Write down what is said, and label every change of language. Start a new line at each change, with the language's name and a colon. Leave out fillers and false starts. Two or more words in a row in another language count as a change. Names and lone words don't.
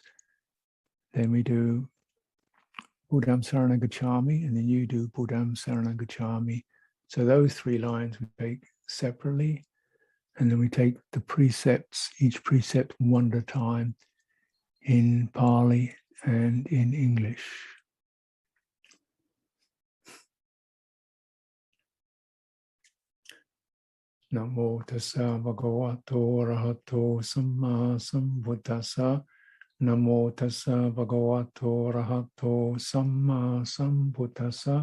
English: Then we do
Pali: Buddham Saranam Gacchami,
English: and then you do
Pali: Buddham Saranam Gacchami.
English: So those 3 lines we take separately, and then we take the precepts, each precept one at a time, in Pali and in English.
Pali: Namo tassa bhagavato arahato samma sambuddhassa. Namo tassa bhagavato arahato samma sambuddhassa.